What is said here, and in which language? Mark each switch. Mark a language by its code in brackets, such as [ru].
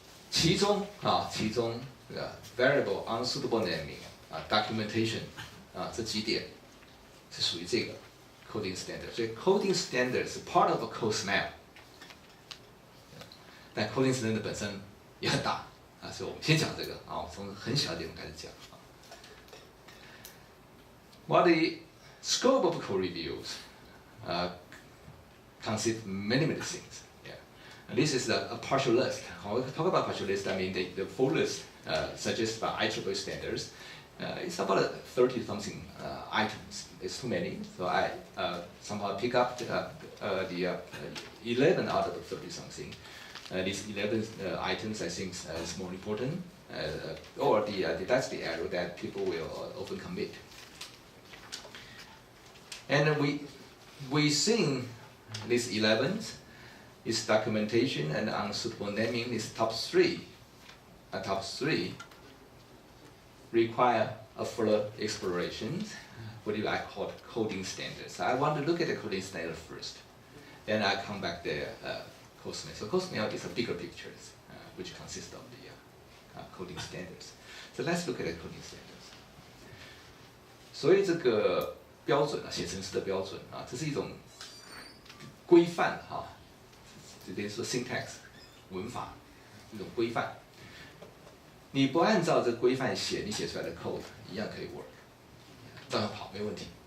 [zh] 其中这个 variable unsuitable naming 啊 documentation 啊这几点是属于这个 coding standard， 所以 coding standard 是 [en] part of a code smell， [zh] 但 coding standard 本身也很大啊，所以我们先讲这个啊，从很小的地方开始讲啊。 [en] What the scope of code reviews consists many things. This is a partial list. When we talk about partial list, I mean the full list suggested by IEEE standards. It's about 30-something items. It's too many, so I somehow pick up the 11 out of the 30-something. These 11 items I think is more important, or that's the error that people will often commit. And we think these 11 is documentation and unsuitable naming is top 3. Top 3 require a further exploration. What do I call coding standards? I want to look at the coding standard first. Then I come back to code smell. So code smell is a bigger picture, which consists of the coding standards. So let's look at the coding standards. [zh] 所以这个标准啊，写程式的标准啊，这是一种规范哈。这边说 syntax 文法一种规范，你不按照这规范写，你写出来的 code 一样可以 work， 照样跑没问题。